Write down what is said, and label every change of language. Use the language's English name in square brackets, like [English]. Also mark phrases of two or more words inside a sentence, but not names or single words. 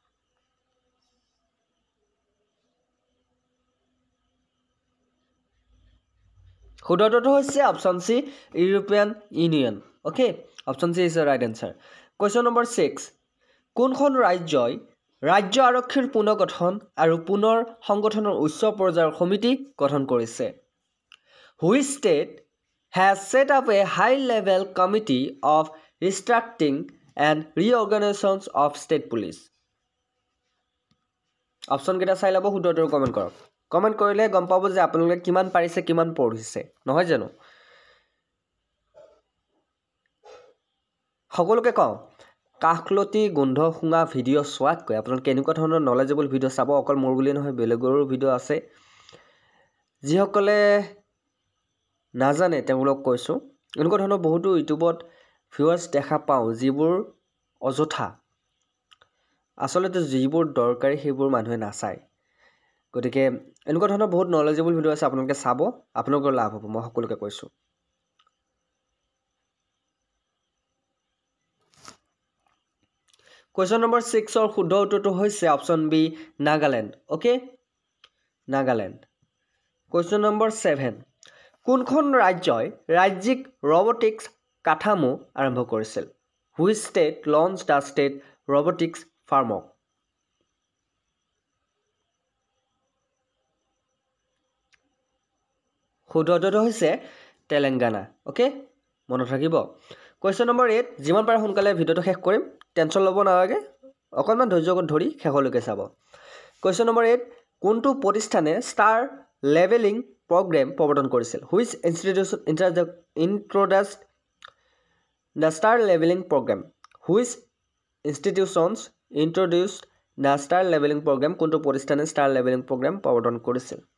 [Assamese] শুদ্ধটো হৈছে [English] option C European Union okay option C is the right answer Question number 6 [Assamese] কোনখন ৰাজ্যই ৰাজ্য আৰক্ষীৰ পুনৰ্গঠন আৰু পুনৰ সংগঠনৰ উচ্চ পৰ্যায়ৰ সমিতি গঠন কৰিছে [English] Which state has set up a high level committee of restructuring and reorganizations of state police [Assamese] অপচন কেইটা চাই লব শুদ্ধটো কমেন্ট কৰক কমেন্ট কৰিলে গম পাব যে আপোনালোকে কিমান পাৰিছে কিমান পঢ়িছে নহয় জানো সকলোকে কওঁ কাখলতি গোন্ধ শুঙা ভিডিও চোৱাতকৈ আপোনালোকে এনেকুৱা ধৰণৰ [English] knowledgeable video [Assamese] চাব অকল মোৰ বুলি নহয় বেলেগৰো ভিডিও আছে যিসকলে নাজানে তেওঁলোকক কৈছো এনেকুৱা ধৰণৰ বহুতো ইউটিউবত ভিউয়াৰ্স দেখা পাওঁ যিবোৰ অযথা আসলতে যিবোৰ দৰকাৰী সেইবোৰ মানুহে নাচায় গতিকে এনেকুৱা ধৰণৰ বহুত [English] knowledgeable video [Assamese] আছে আপোনালোকে চাব আপোনালোকৰ লাভ হ'ব মই সকলোকে কৈছো [English] Question number 6 or [Assamese] শুদ্ধ উত্তৰটো হৈছে [English] option B Nagaland okay Nagaland Question number 7 [Assamese] কোনখন ৰাজ্যই ৰাজ্যিক ৰবটিক্স কাঠামো আৰম্ভ কৰিছিল [English] Which state launched the state robotics framework [Assamese] শুদ্ধটো হৈছে তেলেংগানা ওকে মনত ৰাখিব [English] question number 8 [Assamese] যিমান পাৰে সোনকালে ভিডিওটো শেষ কৰিম টেনচন ল'ব নালাগে অকণমান ধৈৰ্য ধৰি শেষলৈকে চাব [English] question number 8 [Assamese] কোনটো প্ৰতিষ্ঠানে [English] star leveling program [Assamese] প্ৰৱৰ্তন কৰিছিল [English] which institution introduce the star leveling program which institutions introduced the star leveling program [Assamese] কোনটো প্ৰতিষ্ঠানে [English] star leveling program [Assamese] প্ৰৱৰ্তন কৰিছিল